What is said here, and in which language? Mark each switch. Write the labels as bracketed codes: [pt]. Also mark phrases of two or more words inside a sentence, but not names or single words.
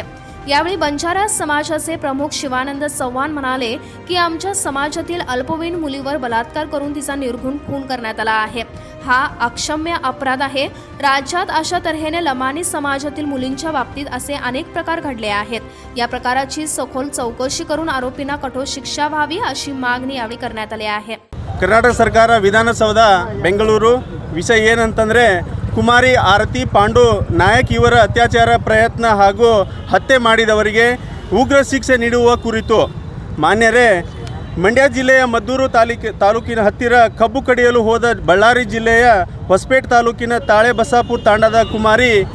[mr] यावेळी बंजारा समाजाचे प्रमुख शिवानंद चव्हाण म्हणाले की आमच्या समाजातील अल्पवयीन मुलीवर बलात्कार करून तिचा निर्घुण खून करण्यात आला आहे. हा अक्षम्य अपराध आहे. राज्यात अशा तऱ्हेने लमानी समाजातील मुलींच्या बाबतीत असे अनेक प्रकार घडले आहेत. या प्रकाराची सखोल चौकशी करून आरोपींना कठोर शिक्षा व्हावी अशी मागणी यावेळी करण्यात आली आहे. [kn] ಕರ್ನಾಟಕ ಸರ್ಕಾರ ವಿಧಾನಸೌಧ ಬೆಂಗಳೂರು ವಿಷಯ ಏನಂತಂದರೆ ಕುಮಾರಿ ಆರತಿ ಪಾಂಡು ನಾಯಕ್ ಇವರ ಅತ್ಯಾಚಾರ ಪ್ರಯತ್ನ ಹಾಗೂ ಹತ್ಯೆ ಮಾಡಿದವರಿಗೆ ಉಗ್ರ ಶಿಕ್ಷೆ ನೀಡುವ ಕುರಿತು ಮಾನ್ಯರೇ ಮಂಡ್ಯ ಜಿಲ್ಲೆಯ ಮದ್ದೂರು ತಾಲೂಕಿನ ಹತ್ತಿರ ಕಬ್ಬು ಕಡಿಯಲು ಹೋದ ಬಳ್ಳಾರಿ ಜಿಲ್ಲೆಯ ಹೊಸಪೇಟೆ ತಾಲೂಕಿನ ತಾಳೆ ಬಸ್ಸಾಪುರ ತಾಂಡದ ಕುಮಾರಿ